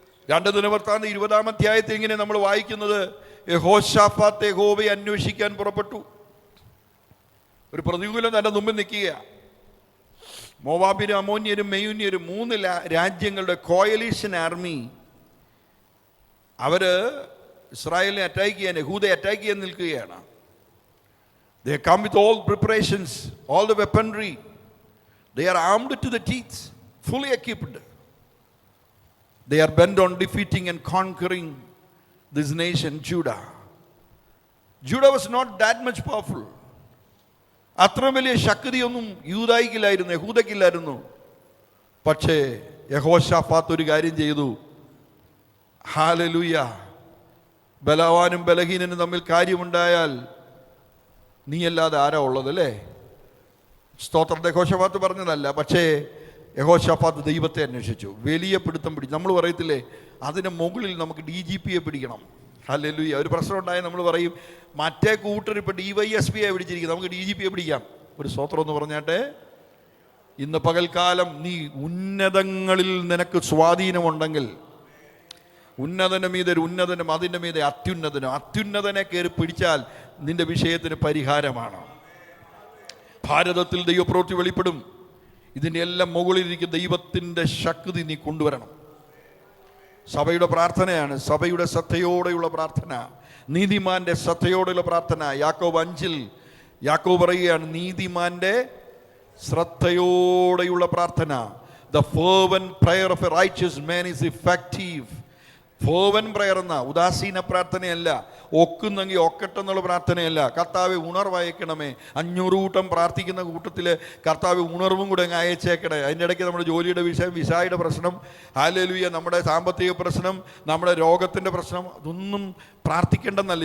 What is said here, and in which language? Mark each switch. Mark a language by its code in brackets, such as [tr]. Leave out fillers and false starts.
[ml] രണ്ട് ദിനവൃത്താന്ത 20-ാം അധ്യായത്തിൽ ഇങ്ങനെ നമ്മൾ വായിക്കുന്നത്, യഹോശാഫാത്ത് യഹോവയെ അന്വേഷിക്കാൻ പുറപ്പെട്ടു. ഒരു പ്രതികൂലം തന്റെ മുമ്പിൽ നിൽക്കുക. മോവാബിരും അമോന്യരും മെയൂന്യരും 3 രാജ്യങ്ങളുടെ കോയലീഷൻ ആർമി അവര് ഇസ്രായേലിനെ അറ്റാക്ക് ചെയ്യാൻ, യഹൂദയെ അറ്റാക്ക് ചെയ്യാൻ നിൽക്കുകയാണ്. [en] They come with all preparations, all the weaponry. They are armed to the teeth, fully equipped. They are bent on defeating and conquering this nation, Judah. Judah was not that much powerful. [ml] അത്ര വലിയ ശക്തിയൊന്നും യൂദായിക്കില്ലായിരുന്നു, യഹൂദയ്ക്കില്ലായിരുന്നു. പക്ഷേ യഹോശാഫാത്ത് ഒരു കാര്യം ചെയ്തു. Hallelujah. ബലവാനും ബലഹീനനും തമ്മിൽ കാര്യമുണ്ടായാൽ നീയല്ലാതെ ആരാ ഉള്ളതല്ലേ? സ്തോത്രം. യഹോശാഫാത്ത് പറഞ്ഞതല്ല, പക്ഷേ യഹോശാഫാത്ത് ദൈവത്തെ അന്വേഷിച്ചു. വലിയ പിടുത്തം പിടിച്ചു. നമ്മൾ പറയത്തില്ലേ, അതിന് മുകളിൽ നമുക്ക് DGPയെ പിടിക്കണം. ഹല്ലേലൂയ. ഒരു പ്രശ്നം ഉണ്ടായാൽ നമ്മൾ പറയും, മറ്റേ കൂട്ടർ ഇപ്പം DYSPയെ പിടിച്ചിരിക്കും, നമുക്ക് DGPയെ പിടിക്കാം. ഒരു സ്തോത്രം എന്ന് പറഞ്ഞാട്ടെ. ഇന്ന് പകൽക്കാലം നീ ഉന്നതങ്ങളിൽ നിനക്ക് സ്വാധീനമുണ്ടെങ്കിൽ, ഉന്നതന് മീതെ ഒരു ഉന്നതനും അതിൻ്റെ മീതെ അത്യുന്നതനും, അത്യുന്നതനെ കയറി പിടിച്ചാൽ നിന്റെ വിഷയത്തിന് പരിഹാരമാണ്. ഭാരതത്തിൽ ദൈവപ്രവൃത്തി വെളിപ്പെടും. ഇതിൻ്റെ എല്ലാം മുകളിലിരിക്കുന്ന ദൈവത്തിൻ്റെ ശക്തി നീ കൊണ്ടുവരണം. സഭയുടെ പ്രാർത്ഥനയാണ്, സഭയുടെ ശ്രദ്ധയോടെയുള്ള പ്രാർത്ഥന, നീതിമാന്റെ ശ്രദ്ധയോടെയുള്ള പ്രാർത്ഥന. യാക്കോബ് 5-ൽ യാക്കോബ് പറയുകയാണ്, നീതിമാന്റെ ശ്രദ്ധയോടെയുള്ള പ്രാർത്ഥന. [en] The fervent prayer of a righteous man is effective. [ml] ഫോവൻ prayer എന്ന ഉദാസീന പ്രാർത്ഥനയല്ല, ഒക്കുന്നെങ്കിൽ ഒക്കട്ടെന്നുള്ള പ്രാർത്ഥനയല്ല. കർത്താവെ ഉണർവയക്കണമേ. 500 കൂട്ടം പ്രാർത്ഥിക്കുന്ന കൂട്ടത്തിൽ കർത്താവ് ഉണർവും കൂടെ അങ്ങ് അയച്ചേക്കണേ. അതിൻ്റെ ഇടയ്ക്ക് നമ്മുടെ ജോലിയുടെ വിഷയം, വിസായുടെ പ്രശ്നം, ഹല്ലേലൂയ, നമ്മുടെ സാമ്പത്തിക പ്രശ്നം, നമ്മുടെ രോഗത്തിൻ്റെ പ്രശ്നം, അതൊന്നും പ്രാർത്ഥിക്കേണ്ടെന്നല്ല.